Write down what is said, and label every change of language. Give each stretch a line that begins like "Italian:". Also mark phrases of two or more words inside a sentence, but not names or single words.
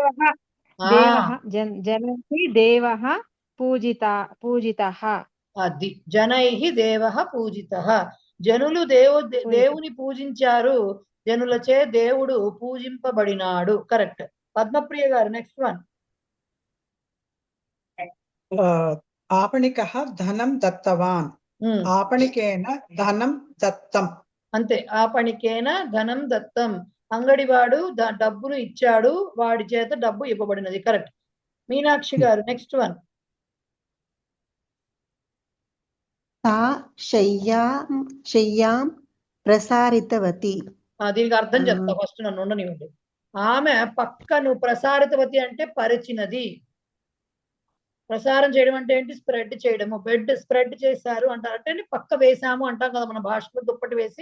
Sanskrit: జనైః దేవః పూజితః. అది జనైః దేవః పూజితః.
Telugu: జనులు దేవుని పూజించారు, జనులచే దేవుడు పూజింపబడినాడు. కరెక్ట్. పద్మప్రియ గారు
English: next one.
Sanskrit: आपणिकः धनं दत्तवान् आपणिकेन धनं दत्तं. అంతే, ఆపణికేన ధనం దత్తం.
Telugu: అంగడివాడు డబ్బును ఇచ్చాడు, వాడి చేత డబ్బు ఇవ్వబడినది. కరెక్ట్. మీనాక్షి గారు
English: next one.
Sanskrit: सा शय्यां ప్రసారితవతి.
Telugu: దీనికి అర్థం చెప్తా, ఫస్ట్ నన్ను ఉండనివ్వండి. ఆమె పక్కను ప్రసారితవతి అంటే పరిచినది. ప్రసారం చేయడం అంటే ఏంటి? స్ప్రెడ్ చేయడము.
English: bed spread
Telugu: చేశారు అంటారు అంటే పక్క వేసాము అంటాం కదా మన భాషలో, దుప్పటి వేసి.